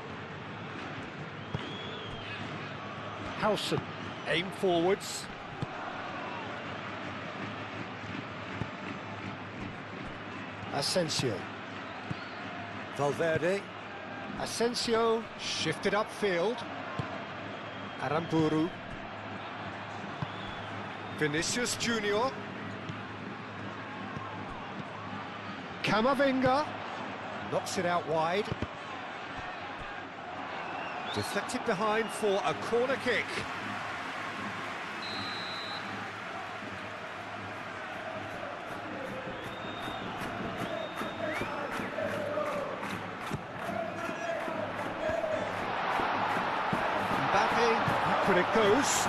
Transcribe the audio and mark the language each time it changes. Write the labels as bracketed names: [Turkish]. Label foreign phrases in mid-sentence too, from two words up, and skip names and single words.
[English] Howson, aim forwards. Asensio. Valverde. Asensio shifted upfield. Aramburu. Vinicius Junior. Camavinga. Knocks it out wide. Deflected behind for a corner kick. Mbappe, back when it goes.